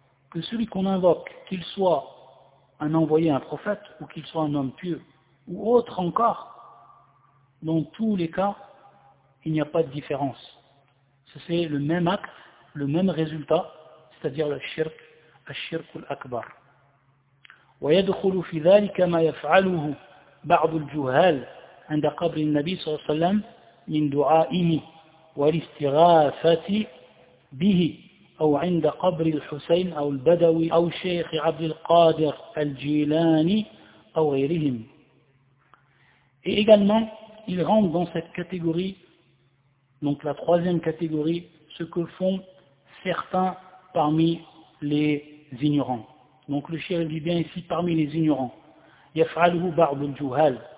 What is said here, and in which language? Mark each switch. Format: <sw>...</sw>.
<fr>Que celui qu'on invoque, qu'il soit un envoyé, un prophète, ou qu'il soit un homme pieux, ou autre encore, dans tous les cas, il n'y a pas de différence. C'est le même acte, le même résultat, c'est-à-dire le shirk, al-shirk al-akbar.</fr> <ar>ويدخل في ذلك ما يفعله بعض الجهال عند قبر النبي صلى الله عليه وسلم من دعائه والاستغاثة به أو عند قبر الحسين أو البدوي أو شيخ عبد القادر الجيلاني أو غيرهم.</ar> <fr>Et également, il rentre dans cette catégorie, donc la troisième catégorie, ce que font certains parmi les ignorants. Donc le shirk dit bien ici parmi les ignorants.</fr> <ar>يَفْعَلُهُ بَعْضُ الْجُهَالِ.</ar>